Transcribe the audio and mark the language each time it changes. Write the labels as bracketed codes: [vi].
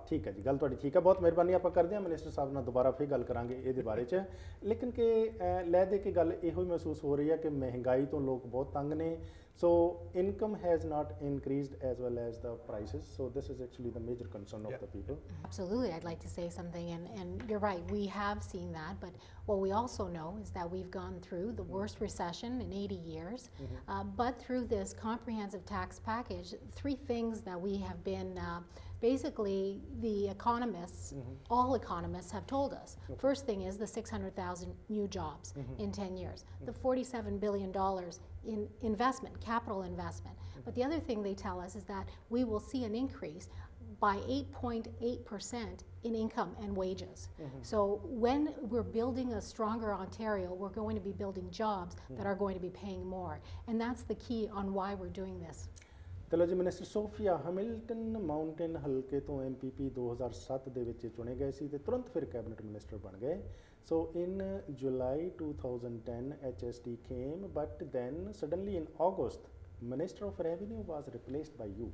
[pa] ਠੀਕ ਹੈ ਜੀ ਗੱਲ ਤੁਹਾਡੀ ਠੀਕ ਹੈ ਬਹੁਤ ਮਿਹਰਬਾਨੀ ਆਪਾਂ ਕਰਦੇ ਹਾਂ ਮਿਨਿਸਟਰ ਸਾਹਿਬ ਨਾਲ ਦੁਬਾਰਾ ਫਿਰ ਗੱਲ ਕਰਾਂਗੇ ਇਹਦੇ ਬਾਰੇ 'ਚ ਲੇਕਿਨ ਕਿ ਲੈ ਦੇ ਕੇ ਗੱਲ ਇਹੋ ਹੀ ਮਹਿਸੂਸ ਹੋ ਰਹੀ ਹੈ ਕਿ ਮਹਿੰਗਾਈ ਤੋਂ ਲੋਕ ਬਹੁਤ ਤੰਗ ਨੇ [en] so income has not increased as well as the prices so this is actually the major concern of the people. Absolutely, I'd like to say something, and you're right, we have seen that, but what we also know is that we've gone through the worst recession in 80 years, but through this comprehensive tax package, three things that we have been basically the economists, all economists have told us. First thing is the 600,000 new jobs in 10 years, the $47 billion in investment, capital investment. But the other thing they tell us is that we will see an increase by 8.8% in income and wages. So when we're building a stronger Ontario, we're going to be building jobs that are going to be paying more. And that's the key on why we're doing this. [pa] ਚਲੋ ਜੀ minister Sophia Hamilton mountain ਹਲਕੇ ਤੋਂ MPP 2007 ਦੇ ਵਿੱਚ ਚੁਣੇ ਗਏ ਸੀ ਤੇ ਤੁਰੰਤ ਫਿਰ ਕੈਬਨਿਟ ਮਿਨਿਸਟਰ ਬਣ ਗਏ ਸੋ ਇਨ ਜੁਲਾਈ 2010 [en] HST came but then suddenly in August Minister of Revenue was replaced by you.